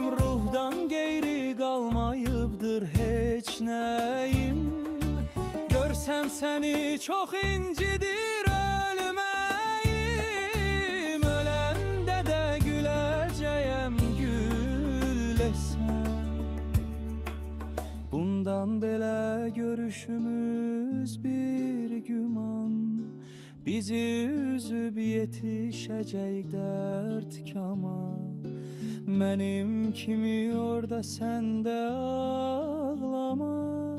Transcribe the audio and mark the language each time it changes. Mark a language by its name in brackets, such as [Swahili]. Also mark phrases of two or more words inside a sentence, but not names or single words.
[Turkish] Ruhdan geyri kalmayıbdır heç neyim. Görsem seni çok incidir ölmeyim. Ölende de güleceğim gül esen. [Azerbaijani] Bundan belə görüşümüz bir güman. Bizi üzüb yetişəcək dərd kama. Mənim kimi orada səndə ağlama.